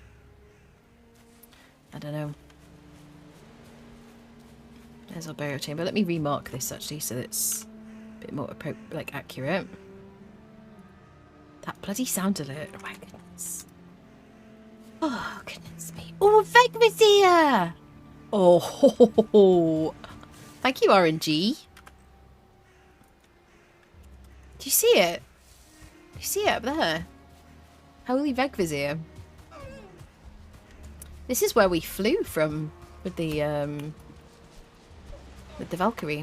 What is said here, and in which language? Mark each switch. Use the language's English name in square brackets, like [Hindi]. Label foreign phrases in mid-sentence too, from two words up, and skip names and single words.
[English] I don't know. There's our burial chamber. Let me remark this actually so that it's a bit more accurate. That bloody sound alert. Oh my goodness. Oh goodness me. Oh, Vegvizier! Oh, ho, ho, ho, ho. Thank you, RNG. Do you see it? Do you see it up there? Holy Vegvizier. This is where we flew from with the Valkyrie.